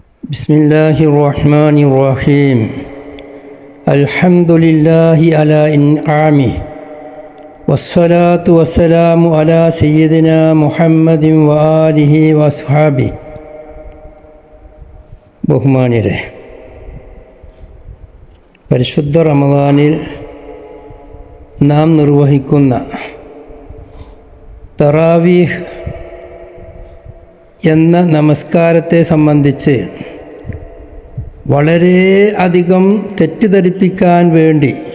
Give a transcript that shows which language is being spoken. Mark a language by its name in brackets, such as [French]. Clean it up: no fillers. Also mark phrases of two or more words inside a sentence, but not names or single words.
[Arabic] بسم الله الرحمن الرحيم الحمد لله على إنعامه والصلاة والسلام على سيدنا محمد وآله وأصحابه ബഹുമാന്യരെ, [Malayalam] പരിശുദ്ധ റമദാനിൽ നാം നിർവഹിക്കുന്ന തറാവീഹ് എന്ന നമസ്കാരത്തെ സംബന്ധിച്ച് വളരെ അധികം തെറ്റിദ്ധരിപ്പിക്കാൻ വേണ്ടി